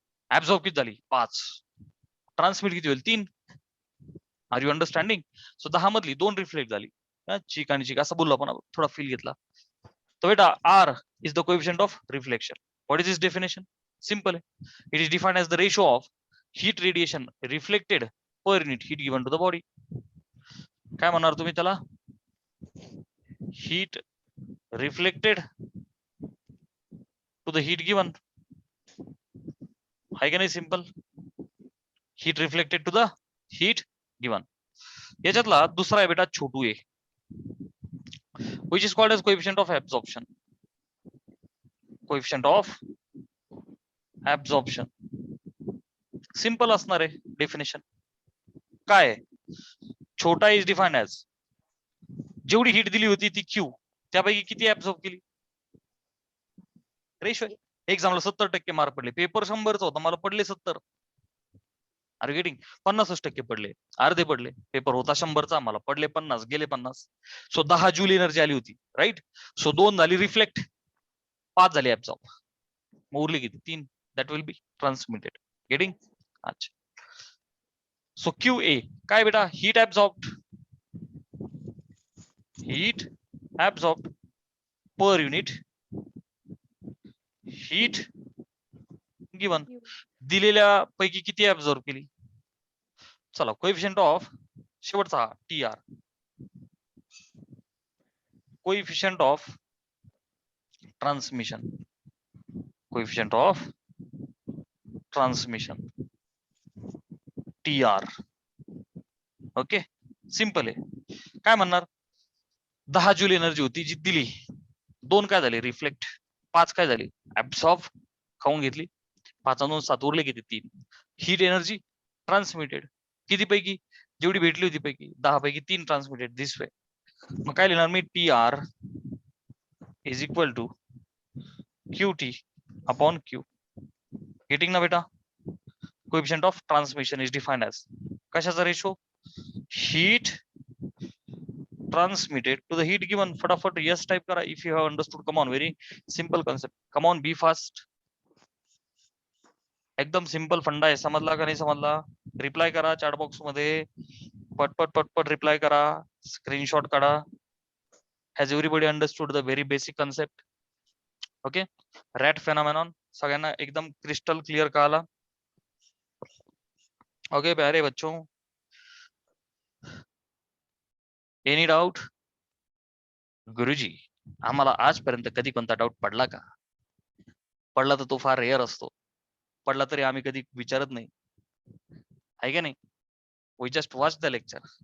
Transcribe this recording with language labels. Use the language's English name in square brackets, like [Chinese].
[Marathi] Absorb किती झाली, 5. Transmit किती होईल, 3. [English] Are you understanding. [Marathi] सो 10 मधली 2 रिफ्लेक्ट झाली. चीक आणि चीक असं बोललो आपण, थोडा फील घेतला. तर बेटा [English] R is the coefficient of reflection. What is is definition, [Marathi] simple आहे. [English] It is defined as the ratio of heat radiation reflected per unit heat given to the body. [Marathi] काय म्हणणार तुम्ही त्याला, [English] Heat reflected to the heat given. [Marathi] आहे का नाही simple, [English] Heat reflected to the heat given. [Marathi] याच्यातला दुसरा आहे बेटा छोटू ए, [English] which is called as coefficient of absorption. [Marathi] coefficient of absorption simple असणार आहे डेफिनेशन. काय, छोटा इज डिफाइंड ॲज जेवढी हीट दिली होती ती क्यू, त्यापैकी किती ऍब्झॉर्ब केली, रेशो. एक्झामला 70% मार्क पडले, पेपर 100चा होता, मला पडले 70. आर गेटिंग, 50% पडले, अर्धे पडले. पेपर होता 100चा, मला पडले 50, गेले 50. सो 10 जूल एनर्जी आली होती, राईट. सो 2 झाली रिफ्लेक्ट, 5 झाली ऍब्झॉर्ब, उरली किती, 3. [English] That will be transmitted. Getting. अच्छा. So Q A [Marathi] काय बेटा, [English] Heat absorbed, heat absorbed per unit heat given. [Marathi] दिलेल्या पैकी किती ऍब्झॉर्ब केली. चला कोएफिशिएंट ऑफ शेवटचा T R, coefficient of transmission, coefficient of transmission T R. Okay, simple आहे. काय म्हणणार, 10 जूल एनर्जी होती जी दिली, 2 काय झाले रिफ्लेक्ट, 5 काय झाली ऍब्सॉर्ब, खाऊन घेतली. 5 2 7 उरले किती, 3. हीट एनर्जी ट्रान्समिटेड किती पैकी, जेवढी भेटली होती पैकी 10 पैकी 3 ट्रान्समिटेड दिस वे. मग काय लिहिणार मी, [English] T R is equal to Q T upon Q. Getting [Marathi] ना बेटा. [English] Coefficient of transmission is defined as कशाचा ratio, heat transmitted to the heat given. फटाफट yes type करा if you have understood. Come on, very simple concept. Come on, be fast. [Marathi] एकदम simple फंडा आहे, समजला का नाही समजला. रिप्लाय करा चॅट बॉक्स मध्ये, पटपट पटपट रिप्लाय करा, स्क्रीनशॉट काढा. [English] Has everybody understood the very basic concept. Okay, rat phenomenon [Marathi] सगळ्यांना एकदम क्रिस्टल क्लिअर कळाला. [English] okay [Hindi] प्यारे बच्चों, [English] Any doubt. [Marathi] गुरुजी आम्हाला आजपर्यंत कधी कोणता डाऊट पडला का, पडला तर तो फार रेअर असतो, पडला तरी आम्ही कधी विचारत नाही, आहे का नाही. [English] We just watch the lecture.